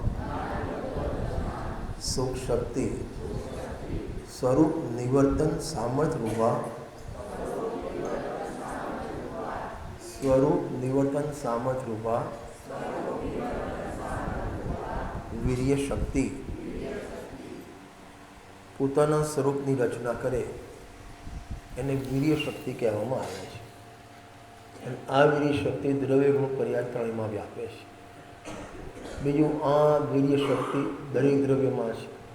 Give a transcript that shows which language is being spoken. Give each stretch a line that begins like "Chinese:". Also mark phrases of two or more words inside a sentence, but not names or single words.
Sanskrit: सुख शक्ति स्वरूप निवर्तन सामर्थ्य रूपा स्वरूप निवर्तन सामर्थ्य रूपा वीर्य शक्ति
Gujarati: પોતાના સ્વરૂપની રચના કરે એને વીર્ય શક્તિ કહેવામાં આવે છે. અને આ વીર્ય શક્તિ દ્રવ્ય ગુણ પર્યાય ત્રણેયમાં વ્યાપે છે. બીજું આ વીર્ય શક્તિ દરેક દ્રવ્યમાં છે.